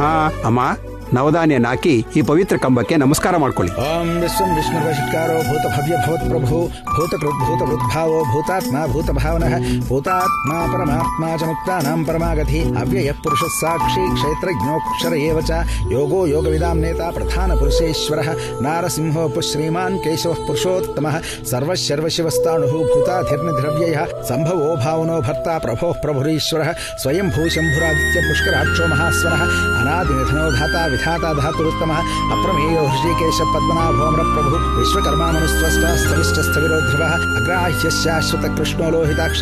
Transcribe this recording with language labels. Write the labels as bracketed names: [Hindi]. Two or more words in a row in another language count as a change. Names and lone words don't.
[Kannada] ಅಮ್ಮ, ನವಧಾನ್ಯ ಹಾಕಿ ಈ ಪವಿತ್ರ ಕಂಬಕ್ಕೆ ನಮಸ್ಕಾರ ಮಾಡ್ಕೊಳ್ಳಿ. [Sanskrit] ಓಂ ವಿಶ್ವಂ ವಿಷ್ಣುರ್ವಶಿಕಾರೋ ಭೂತ ಭವ್ಯ ಭವತ್ ಪ್ರಭು ಭೂತ ವೃದ್ಭಾವೋ ಭೂತಾತ್ಮ ಭೂತ ಭಾವನಃ ಭೂತಾತ್ಮ ಪರಮಾತ್ಮ ಚ ಮುಕ್ತಾನಾಂ ಪರಮಾಗತಿ ಅವ್ಯಯ ಪುರುಷ ಸಾಕ್ಷಿ ಕ್ಷೇತ್ರಜ್ಞೋಕ್ಷರ ಏವ ಚ ಯೋಗೋ ಯೋಗವಿದಾಂ ನೇತಾ ಪ್ರಧಾನ ಪುರುಷೇಶ್ವರಃ ನಾರಸಿಂಹೋಪು ಶ್ರೀಮಾನ್ ಕೇಶವಃ ಪುರುಷೋತ್ತಮಃ ಸರ್ವಶರ್ವಶಿವಸ್ತಾಣುಃ ಭೂತಾಧಿರ್ನಿಧಿರವ್ಯಯಃ ಸಂಭವೋ ಭಾವನೋ ಭರ್ತಾ ಪ್ರಭೋಃ ಪ್ರಭುರೀಶ್ವರಃ ಸ್ವಯಂ ಭೂಶಂಭುರಾದಿತ್ಯ ಪುಷ್ಕರಾಕ್ಷೋ ಮಹಾಸ್ವರಃ ಅನಾದಿನಿಧನೋ ಧಾತಾ ವಿಧಾತಾ ಧಾತುರುತ್ತಮಃ ಅಪ್ರಮೇಯೋ ಹೃಷಿಕೇಶ ಪದ್ಮನಾಭೋಮ್ರ ಪ್ರಭು ವಿಶ್ವಕರ್ಮ ಮನುಸ್ತ್ವಷ್ಟ ಸ್ಥವಿಷ್ಠ ಸ್ಥವಿರೋ ಧ್ರುವಃ ಅಗ್ರಾಹ್ಯ ಶಾಶ್ವತ ಕೃಷ್ಣೋ ಲೋಹಿತಾಕ್ಷ